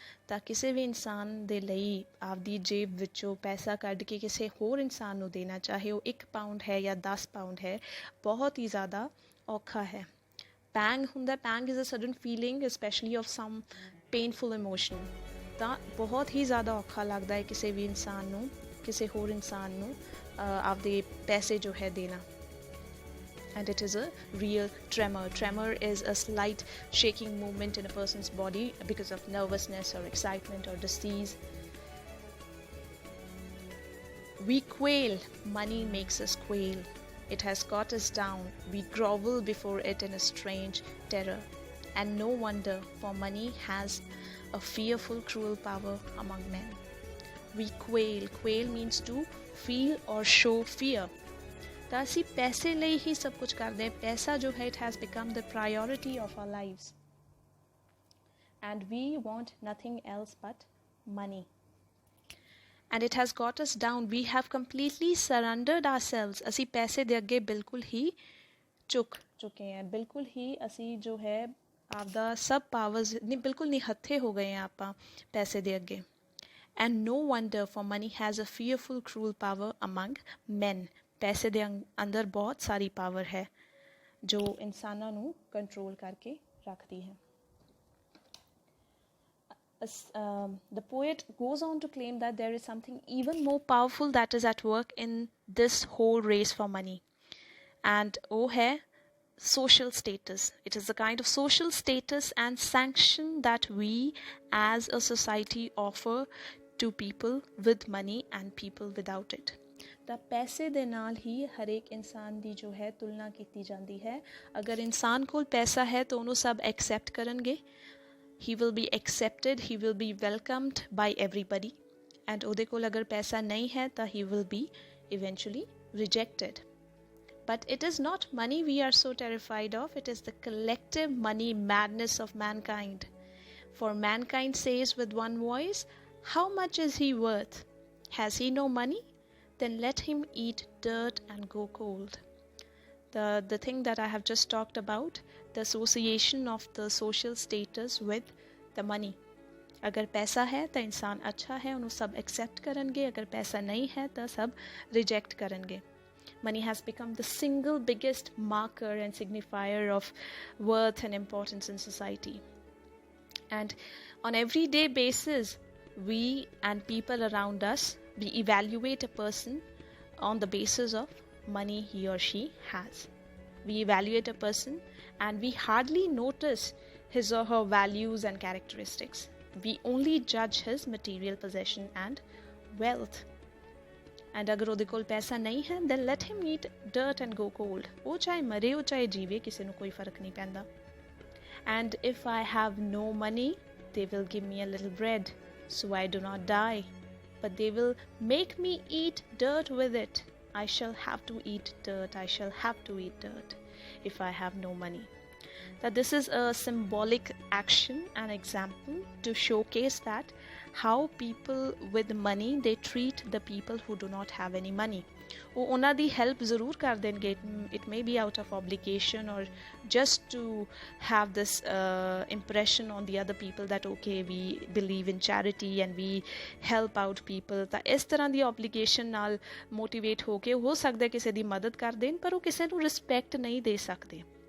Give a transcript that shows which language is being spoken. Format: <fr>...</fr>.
<pa>ਤਾਂ ਕਿਸੇ ਵੀ ਇਨਸਾਨ ਦੇ ਲਈ ਆਪਦੀ ਜੇਬ ਵਿੱਚੋਂ ਪੈਸਾ ਕੱਢ ਕੇ ਕਿਸੇ ਹੋਰ ਇਨਸਾਨ ਨੂੰ ਦੇਣਾ, ਚਾਹੇ ਉਹ 1 ਪਾਉਂਡ ਹੈ ਜਾਂ 10 ਪਾਉਂਡ ਹੈ, ਬਹੁਤ ਹੀ ਜ਼ਿਆਦਾ ਔਖਾ ਹੈ। ਪੈਂਗ ਹੁੰਦਾ,</pa> <en>Pang is a sudden feeling specially of some painful emotion.</en> <pa>ਤਾਂ ਬਹੁਤ ਹੀ ਜ਼ਿਆਦਾ ਔਖਾ ਲੱਗਦਾ ਹੈ ਕਿਸੇ ਵੀ ਇਨਸਾਨ ਨੂੰ, ਕਿਸੇ ਹੋਰ ਇਨਸਾਨ ਨੂੰ ਆਪਦੇ ਪੈਸੇ ਜੋ ਹੈ ਦੇਣਾ।</pa> <en>And it is a real tremor. Tremor is a slight shaking movement in a person's body because of nervousness or excitement or disease. We quail. Money makes us quail. It has got us down. We grovel before it in a strange terror. And no wonder, for money has a fearful, cruel power among men. We quail. Quail means to feel or show fear.</en> <pa>ਤਾਂ ਅਸੀਂ ਪੈਸੇ ਲਈ ਹੀ ਸਭ ਕੁਝ ਕਰਦੇ ਹਾਂ। ਪੈਸਾ ਜੋ ਹੈ,</pa> <en>It has become the priority of our lives and we want nothing else but money and it has got us down. We have completely surrendered ourselves.</en> <pa>ਅਸੀਂ ਪੈਸੇ ਦੇ ਅੱਗੇ ਬਿਲਕੁਲ ਹੀ ਝੁਕ ਚੁੱਕੇ ਹਾਂ, ਬਿਲਕੁਲ ਹੀ ਅਸੀਂ ਜੋ ਹੈ ਆਪਦਾ ਸਭ ਪਾਵਰਸ ਬਿਲਕੁਲ ਨਿਹੱਥੇ ਹੋ ਗਏ ਹਾਂ ਆਪਾਂ ਪੈਸੇ ਦੇ ਅੱਗੇ।</pa> <en>And no wonder, for money has a fearful cruel power among man.</en> <pa>ਪੈਸੇ ਦੇ ਅੰਦਰ ਬਹੁਤ ਸਾਰੀ ਪਾਵਰ ਹੈ ਜੋ ਇਨਸਾਨਾਂ ਨੂੰ ਕੰਟਰੋਲ ਕਰਕੇ ਰੱਖਦੀ ਹੈ।</pa> <en>The poet goes on to claim that there is something even more powerful that is at work in this whole race for money. And</en> <pa>ਉਹ ਹੈ</pa> <en>social status. It is a kind of social status and sanction that we as a society offer to people with money and people without it.</en> <pa>ਤਾਂ ਪੈਸੇ ਦੇ ਨਾਲ ਹੀ ਹਰੇਕ ਇਨਸਾਨ ਦੀ ਜੋ ਹੈ ਤੁਲਨਾ ਕੀਤੀ ਜਾਂਦੀ ਹੈ। ਅਗਰ ਇਨਸਾਨ ਕੋਲ ਪੈਸਾ ਹੈ ਤਾਂ ਉਹਨੂੰ ਸਭ ਐਕਸੈਪਟ ਕਰਨਗੇ।</pa> <en>He will be accepted, he will be welcomed by everybody.</en> <pa>And ਉਹਦੇ ਕੋਲ ਅਗਰ ਪੈਸਾ ਨਹੀਂ ਹੈ ਤਾਂ</pa> <en>He will be eventually rejected. But it is not money we are so terrified of, it is the collective money madness of mankind. For mankind says with one voice, how much is he worth? Has he no money? Then let him eat dirt and go cold. The thing that I have just talked about, the association of the social status with the money.</en> <hi>अगर पैसा है तो इंसान अच्छा है, उन्हें सब accept करेंगे। अगर पैसा नहीं है तो सब रिजेक्ट करेंगे।</hi> <en>Money has become the single biggest marker and signifier of worth and importance in society. And on everyday basis, we and people around us, we evaluate a person on the basis of money he or she has. We evaluate a person and we hardly notice his or her values and characteristics. We only judge his material possession and wealth. And</en> <pa>agar ਉਹਦੇ ਕੋਲ ਪੈਸਾ ਨਹੀਂ ਹੈ,</pa> <en>then let him eat dirt and go cold.</en> <pa>ਉਹ ਚਾਹੇ ਮਰੇ, ਉਹ ਚਾਹੇ ਜੀਵੇ, ਕਿਸੇ ਨੂੰ ਕੋਈ ਫਰਕ ਨਹੀਂ ਪੈਂਦਾ.</pa> <en>And if I have no money, they will give me a little bread so I do not die. But they will make me eat dirt with it. I shall have to eat dirt. I shall have to eat dirt if I have no money. That this is a symbolic action and example to showcase that how people with money, they treat the people who do not have any money.</en> <pa>ਉਹ ਉਹਨਾਂ ਦੀ help ਜ਼ਰੂਰ ਕਰ ਦੇਣਗੇ।</pa> <en>It may be out of obligation or just to have this impression on the other people that okay we believe in charity and we help out people.</en> <pa>ਤਾਂ ਇਸ ਤਰ੍ਹਾਂ ਦੀ ਓਬਲੀਗੇਸ਼ਨ ਨਾਲ ਮੋਟੀਵੇਟ ਹੋ ਕੇ ਹੋ ਸਕਦਾ ਕਿਸੇ ਦੀ ਮਦਦ ਕਰ ਦੇਣ, ਪਰ ਉਹ ਕਿਸੇ ਨੂੰ ਰਿਸਪੈਕਟ ਨਹੀਂ ਦੇ ਸਕਦੇ।</pa>